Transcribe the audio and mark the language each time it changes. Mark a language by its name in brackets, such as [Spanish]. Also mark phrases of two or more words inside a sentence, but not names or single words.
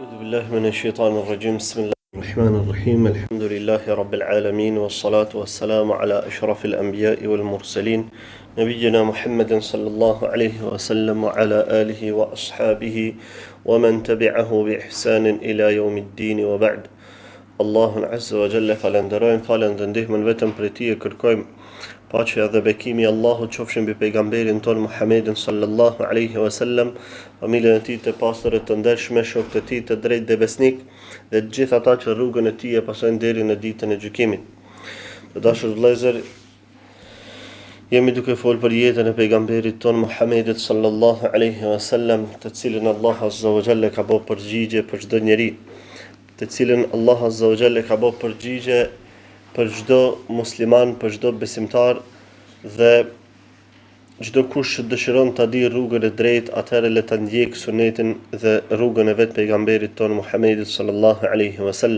[Arabic] بالله من الشيطان الرجيم بسم الله الرحمن الرحيم الحمد لله رب العالمين والصلاة والسلام على أشرف الأنبياء والمرسلين نبينا محمد صلى الله عليه وسلم وعلى آله وأصحابه ومن تبعه بإحسان إلى يوم الدين وبعد الله عز وجل [Albanian] falendërojmë من vetëm prej tij e kërkojmë paqja dhe bekimi i Allahut qofshin mbi pejgamberin ton Muhammedin [Arabic] صلى الله عليه وسلم, [Albanian] familjen e tij të pastër të ndershme, shokët e tij të drejtë dhe besnik dhe të gjithë ata që rrugën e tij e pasojnë deri në ditën e gjykimit. Të dashur vëllezër, jemi duke folur për jetën e pejgamberit ton Muhammedit [Arabic] صلى الله عليه وسلم, [Albanian] të cilën Allah [Arabic] عز وجل [Albanian] ka bërë përgjigje për çdo njeri, të cilën Allah [Arabic] عز وجل [Albanian] ka bërë përgjigje për çdo musliman, për çdo besimtar dhe çdo kush që dëshiron ta di rrugën e drejtë, atëherë le ta ndjek sunetin dhe rrugën e vet pejgamberit ton Muhammedit [Arabic] صلى الله عليه وسلم.